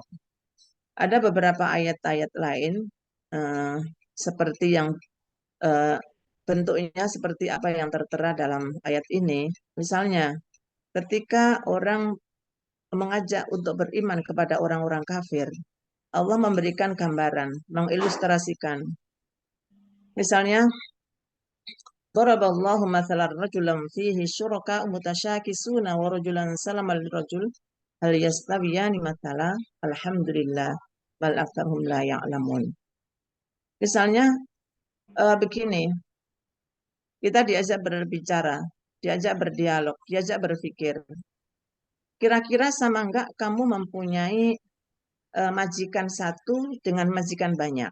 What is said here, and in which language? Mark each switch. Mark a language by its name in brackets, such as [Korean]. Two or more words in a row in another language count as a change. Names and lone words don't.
[Indonesian] Ada beberapa ayat-ayat lain eh, seperti yang eh, bentuknya seperti apa yang tertera dalam ayat ini. Misalnya, ketika orang mengajak untuk beriman kepada orang-orang kafir, Allah memberikan gambaran, mengilustrasikan. Misalnya, [Arabic] ضرب الله مثلا رجلا فيه شركاء متشاكسون ورجلا سلما لرجل هل يستويان مثلا الحمد لله بل أكثرهم لا يعلمون. [Indonesian] Misalnya begini, kita diajak berbicara, diajak berdialog, diajak berpikir. Kira-kira sama enggak kamu mempunyai majikan satu dengan majikan banyak?